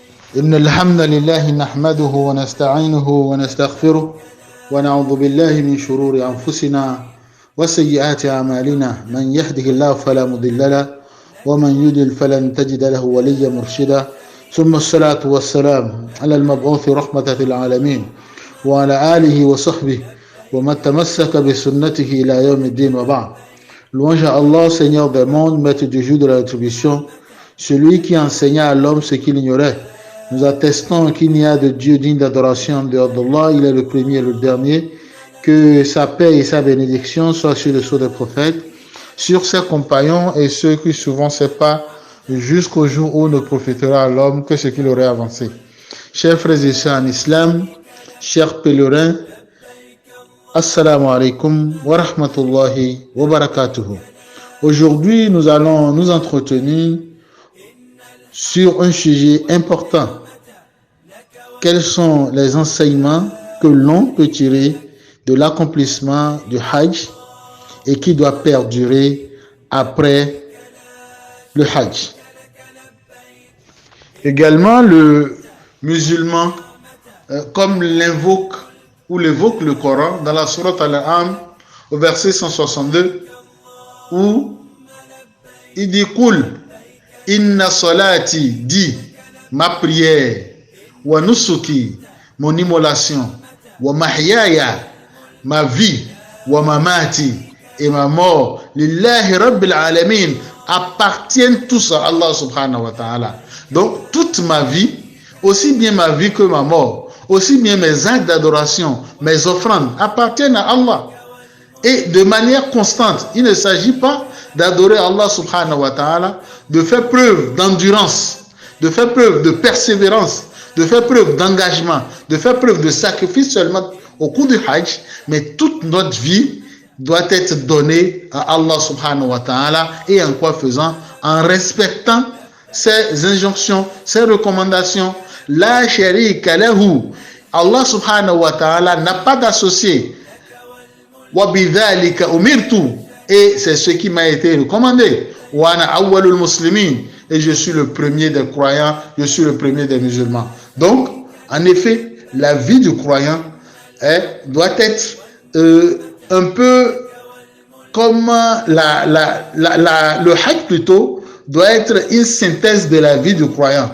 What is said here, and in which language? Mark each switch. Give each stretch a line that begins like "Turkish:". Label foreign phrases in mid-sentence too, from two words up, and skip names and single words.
Arabic: إن الحمد لله نحمده ونستعينه ونستغفره ونعوذ بالله من شرور أنفسنا وسيئات أعمالنا من يهده الله فلا مضل له ومن يضلل فلن تجد له وليا مرشدا ثم الصلاة والسلام على المبعوث رحمة للعالمين وعلى آله وصحبه ومن تمسك بسنته إلى يوم الدين وبعد.
French: Louange à Allah, Seigneur des mondes, maître du jour de la rétribution, celui qui enseigna à l'homme ce qu'il ignorait. Nous attestons qu'il n'y a de Dieu digne d'adoration en dehors d'Allah, il est le premier et le dernier, que sa paix et sa bénédiction soient sur le sceau des prophètes, sur ses compagnons et ceux qui suivront ses pas jusqu'au jour où ne profitera à l'homme que ce qu'il aurait avancé. Chers frères et sœurs en islam, chers pèlerins,
Arabic: السلام عليكم ورحمة الله وبركاته.
French: Aujourd'hui, nous allons nous entretenir sur un sujet important. Quels sont les enseignements que l'on peut tirer de l'accomplissement du Hajj et qui doit perdurer après le Hajj? Également, le musulman, comme l'évoque le Coran dans la sourate Al-An'am au verset 162, où il dit
Arabic: قل إن صلاتي,
French: dit ma prière,
Arabic: ونسكي,
French: mon immolation,
Arabic: ومحياي,
French: ma vie,
Arabic: ومماتي,
French: et ma mort,
Arabic: لله رب العالمين,
French: appartiennent tous à Allah
Arabic: سبحانه وتعالى.
French: Donc toute ma vie, aussi bien ma vie que ma mort, aussi bien mes actes d'adoration, mes offrandes appartiennent à Allah. Et de manière constante, il ne s'agit pas d'adorer Allah
Arabic: سبحانه وتعالى,
French: de faire preuve d'endurance, de faire preuve de persévérance, de faire preuve d'engagement, de faire preuve de sacrifice seulement au cours du Hajj, mais toute notre vie doit être donnée à Allah
Arabic: سبحانه وتعالى,
French: et en quoi faisant? En respectant ses injonctions, ses recommandations.
Arabic: لا شريك له. Allah سبحانه وتعالى
French: n'a pas d'associé.
Arabic: وبذلك أمرت.
French: Et c'est ce qui m'a été recommandé.
Arabic: وأنا أول المسلمين.
French: Et je suis le premier des croyants, je suis le premier des musulmans. Donc, en effet, la vie du croyant doit être un peu comme le Hajj plutôt, doit être une synthèse de la vie du croyant.